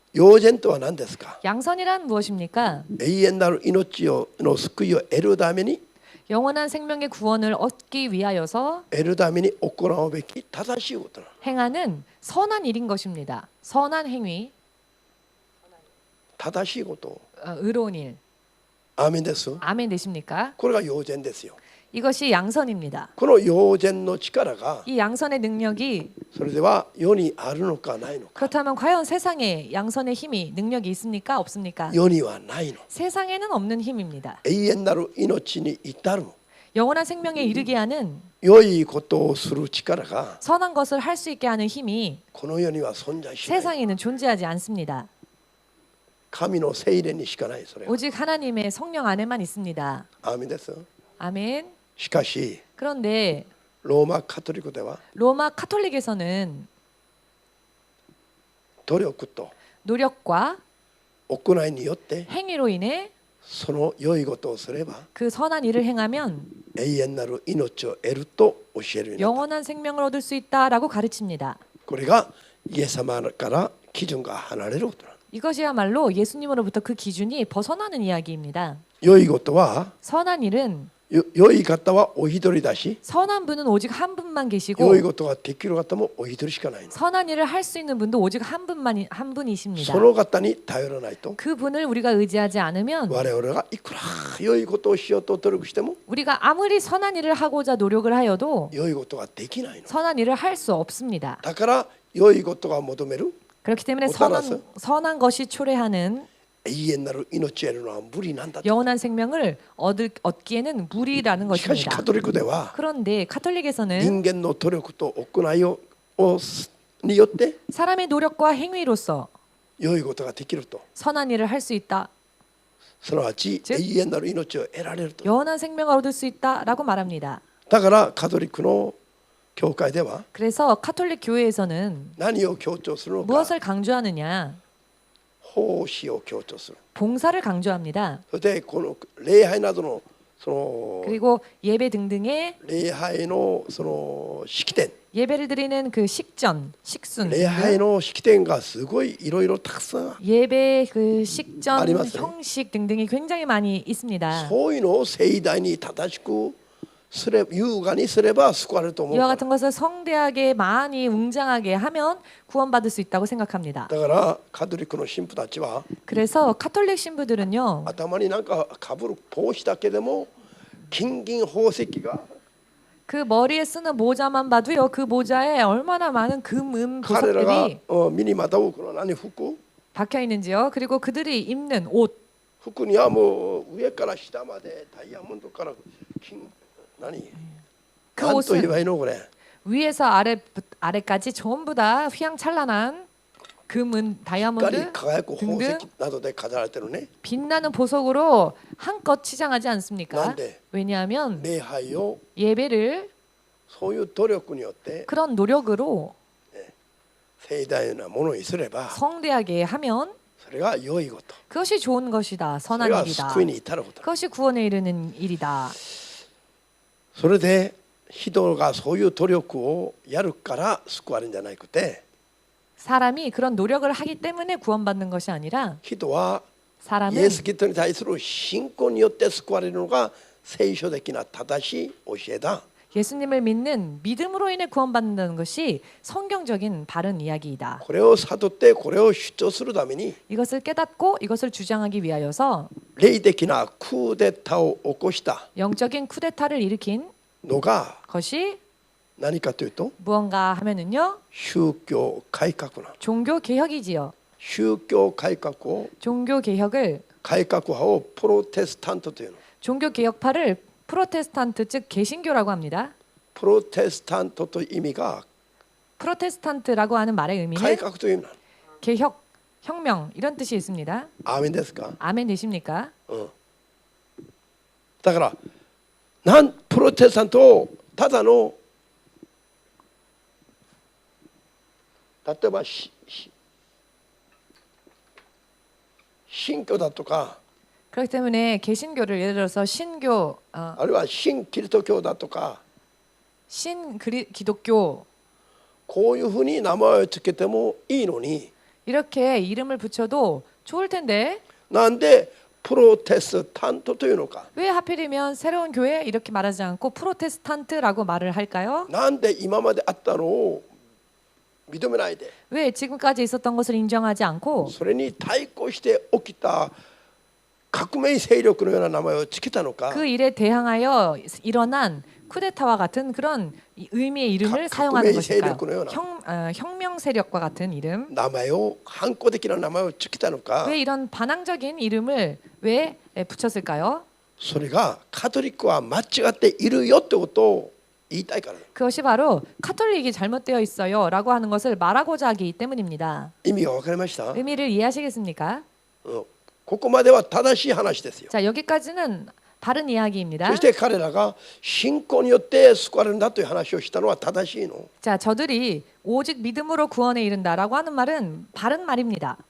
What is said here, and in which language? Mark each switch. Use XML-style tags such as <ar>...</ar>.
<ja>陽善とは何ですか？</ja> <ko>양선이란 무엇입니까?</ko> <ja>永遠なる命の救いを得るために</ja> <ko>영원한 생명의 구원을 얻기 위하여서</ko> <ja>得るために行うべき正しいことなの。</ja> <ko>행하는 선한 일인 것입니다. 선한 행위,</ko> <ja>正しいこと。</ja> <ko>의로운 일.</ko> <ja>アーメンです。</ja> <ko>아멘 되십니까?</ko> <ja>これが陽善ですよ。</ja> <ko>이것이 양선입니다.</ko> <ja>この陽善の力が</ja> <ko>이 양선의 능력이</ko> <ja>それでは世にあるのかないのか。</ja> <ko>그렇다면 과연 세상에 양선의 힘이 능력이 있습니까? 없습니까?</ko> <ja>世にはないの。</ja> <ko>세상에는 없는 힘입니다.</ko> <ja>永遠なる命に至る</ja> <ko>영원한 생명에 이르게 하는</ko> <ja>良いことをする力が</ja> <ko>선한 것을 할 수 있게 하는 힘이</ko> <ja>この世には存在しない。</ja> <ko>세상에는 존재하지 않습니다.</ko> <ja>神の聖霊にしかない。それは</ja> <ko>오직 하나님의 성령 안에만 있습니다.</ko> <ja>アーメンです。</ja> <ko>아멘.</ko> <ja>しかし</ja> <ko>그런데</ko> <ja>ローマカトリックでは</ja> <ko>로마 카톨릭에서는</ko> <ja>努力と</ja> <ko>노력과</ko> <ja>行いによって</ja> <ko>행위로 인해</ko> <ja>その良いことをすれば</ja> <ko>그 선한 일을 행하면</ko> <ja>永遠なる命を得ると教えるようになった。</ja> <ko>영원한 생명을 얻을 수 있다라고 가르칩니다.</ko> <ja>これがイエス様から基準が離れることなの。</ja> <ko>이것이야말로 예수님으로부터 그 기준이 벗어나는 이야기입니다.</ko> <ja>良いことは</ja> <ko>선한 일은</ko> <ja>良い方はお一人だし</ja> <ko>선한 분은 오직 한 분만 계시고</ko> <ja>良いことができる方もお一人しかないの。</ja> <ko>선한 일을 할 수 있는 분도 오직 한 분이십니다.</ko> <ja>その方に頼らないと</ja> <ko>그 분을 우리가 의지하지 않으면</ko> <ja>我々がいくら良いことをしようと努力しても</ja> <ko>우리가 아무리 선한 일을 하고자 노력을 하여도</ko> <ja>良いことができないの。</ja> <ko>선한 일을 할 수 없습니다.</ko> <ja>だから良いことが求める</ja> <ko>그렇기 때문에 못알아서? 선한 것이 초래하는</ko> <ja>永遠なる命を得るのは無理なんだと。</ja> <ko>영원한 생명을 얻기에는 무리라는</ko> <ja>しかし</ja> <ko>것입니다.</ko> <ja>カトリックでは</ja> <ko>그런데 카톨릭에서는</ko> <ja>人間の努力と行いによって</ja> <ko>사람의 노력과 행위로서</ko> <ja>良いことができると。</ja> <ko>선한 일을 할 수 있다.</ko> <ja>すなわち</ja> <ko>즉</ko> <ja>永遠なる命を得られると。</ja> <ko>영원한 생명을 얻을 수 있다라고 말합니다.</ko> <ja>だからカトリックの教会では</ja> <ko>그래서 카톨릭 교회에서는</ko> <ja>何を強調するのか。</ja> <ko>무엇을 강조하느냐?</ko> <ja>奉仕を強調する。</ja> <ko>봉사를 강조합니다.</ko> <ja>そしてこの礼拝などのその</ja> <ko>그리고 예배 등등의</ko> <ja>礼拝のその式典、</ja> <ko>예배를 드리는 그 식전, 식순,</ko> <ja>礼拝の式典がすごいいろいろたくさん</ja> <ko>예배 그 식전,</ko> <ja>아리마스요?</ja> <ko>형식 등등이 굉장히 많이 있습니다.</ko> <ja>そういうのを盛大に正しくすれ優雅にすれば救われると思う</ja> <ko>이와</ko> <ja>から。</ja> <ko>같은 것을 성대하게 많이 웅장하게 하면 구원받을 수 있다고 생각합니다.</ko> <ja>だからカトリックの神父たちは</ja> <ko>그래서 카톨릭 신부들은요.</ko> <ja>頭になんかかぶる帽子だけでも金銀宝石が</ja> <ko>그 머리에 쓰는 모자만 봐도요. 그 모자에 얼마나 많은 금,</ko> <ja>彼らが</ja> <ko>보석들이</ko> <ja>身にまとうこの何服</ja> <ko>박혀 있는지요. 그리고 그들이 입는 옷,</ko> <ja>服にはもう上から下までダイヤモンドから金何</ja> <ko>그</ko> <ja>何と言え</ja> <ko>옷은</ko> <ja>ばいいのこれ</ja> <ko>위에서 아래까지 전부 다 휘황찬란한 금은</ko> <ja>しっかり</ja> <ko>다이아몬드</ko> <ja>輝く宝</ja> <ko>등등</ko> <ja>石などで飾られてるね。</ja> <ko>빛나는 보석으로 한껏 치장하지 않습니까?</ko> <ja>난데?</ja> <ko>왜냐하면</ko> <ja>礼拝を</ja> <ko>예배를</ko> <ja>そういう努力によって</ja> <ko>그런 노력으로</ko> <ja>盛大なものにすれば</ja> <ko>성대하게 하면</ko> <ja>それが良いこと、</ja> <ko>그것이 좋은 것이다.</ko> <ja>そ</ja> <ko>선한</ko> <ja>れが</ja> <ko>일이다.</ko> <ja>救いに至ること。</ja> <ko>그것이 구원에 이르는 일이다.</ko> <ja>それで人がそういう努力をやるから救われるんじゃなくて、</ja> <ko>사람이 그런 노력을 하기 때문에 구원받는 것이 아니라</ko> <ja>人はイ</ja> <ko>사람은</ko> <ja>エス・キリストに対する信仰によって救われるのが聖書的な正しい教えだ。</ja> <ko>예수님을 믿는 믿음으로 인해 구원받는다는 것이 성경적인 바른 이야기이다.</ko> <ja>これを悟ってこれを主張するために</ja> <ko>이것을 깨닫고 이것을 주장하기 위하여서</ko> <ja>霊的なクーデターを起こした</ja> <ko>영적인 쿠데타를 일으킨</ko> <ja>のが</ja> <ko>것이</ko> <ja>何かというと</ja> <ko>무언가 하면은요</ko> <ja>宗教改革なの。</ja> <ko>종교 개혁이지요.</ko> <ja>宗教改革を</ja> <ko>종교 개혁을</ko> <ja>改革派をプロテスタントというの。</ja> <ko>종교 개혁파를 프로테스탄트 즉 개신교라고 합니다.</ko> <ja>プロテスタントという意味が</ja> <ko>프로테스탄트라고 하는 말의</ko> <ja>改</ja> <ko>의미는</ko> <ja>革という意味なの。</ja> <ko>개혁, 혁명 이런 뜻이 있습니다.</ko> <ja>アーメンですか。</ja> <ko>아멘 되십니까?</ko> <ja>だからプロテスタントをただの例えば新教だとか</ja> <ko>그렇기 때문에 개신교를 예를 들어서 신교,</ko> <ja>あるいは新キリスト教だとか</ja> <ko>기독교</ko> <ja>こういうふうに名前をつけてもいいのに</ja> <ko>이렇게 이름을 붙여도 좋을 텐데</ko> <ja>なんでプロテスタントというのか。</ja> <ko>왜 하필이면 새로운 교회 이렇게 말하지 않고 프로테스탄트라고 말을 할까요?</ko> <ja>なんで今まであったのを認めないで</ja> <ko>왜 지금까지 있었던 것을 인정하지 않고</ko> <ja>それに対抗して起きた革命勢力のような名前をつけたのか。</ja> <ko>그 일에 대항하여 일어난 쿠데타와 같은 그런 의미의 이름을 사용하는 것일까요? 혁명 세력과 같은 이름.</ko> <ja>名前を反抗的な名前をつけたのか。</ja> <ko>왜 이런 반항적인 이름을 왜 붙였을까요?</ko> <ja>それがカトリックは間違っているよってことを言いたいから。</ja> <ko>그것이 바로 카톨릭이 잘못되어 있어요라고 하는 것을 말하고자 하기 때문입니다.</ko> <ja>意味が分かりました？</ja> <ko>의미를 이해하시겠습니까?</ko> <ja>ここまでは正しい話ですよ。</ja> <ko>자, 여기까지는 바른 이야기입니다.</ko> <ja>そして彼らが信仰によって救われるんだという話をしたのは正しいの。</ja> <ko>자, 저들이 오직 믿음으로 구원에 이른다라고 하는 말은 바른 말입니다.</ko>